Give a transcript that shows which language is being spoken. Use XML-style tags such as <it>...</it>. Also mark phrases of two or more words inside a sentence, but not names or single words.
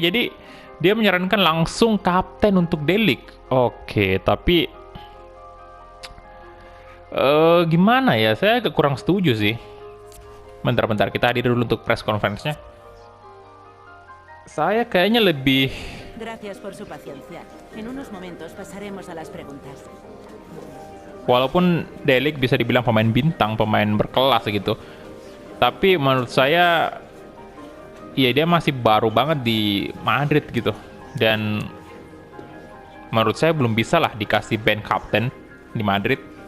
<id>Jadi dia menyarankan langsung kapten untuk Delik. Oke, tapi gimana ya? Saya agak kurang setuju sih. Bentar, kita hadir dulu untuk</id> <en>press conference-</en> <id>nya. Saya kayaknya lebih...</id> <es>Gracias por su paciencia. En unos momentos pasaremos a las preguntas.</es> <id>Walaupun Delik bisa dibilang pemain bintang, pemain berkelas gitu. Tapi menurut saya, ya dia masih baru banget di Madrid gitu. Dan menurut saya belum bisa lah dikasih band kapten di Madrid.</id>